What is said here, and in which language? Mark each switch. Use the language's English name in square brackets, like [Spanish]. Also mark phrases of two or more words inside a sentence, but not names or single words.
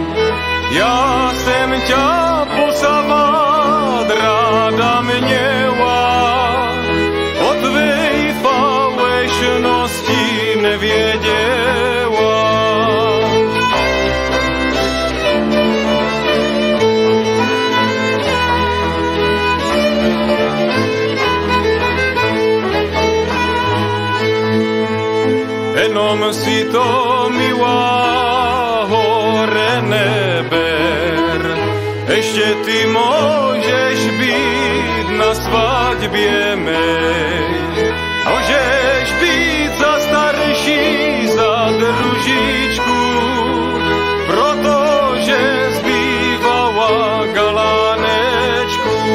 [Czech] Já jsem tě posavat ráda měla, o tvej falešnosti nevěděla. Jenom si to, [Slovak] milá, hore neber, ešte ty môžeš byť na svadbě mej. Môžeš byť za starší, za družičku, [Czech] protože zbývala galánečku.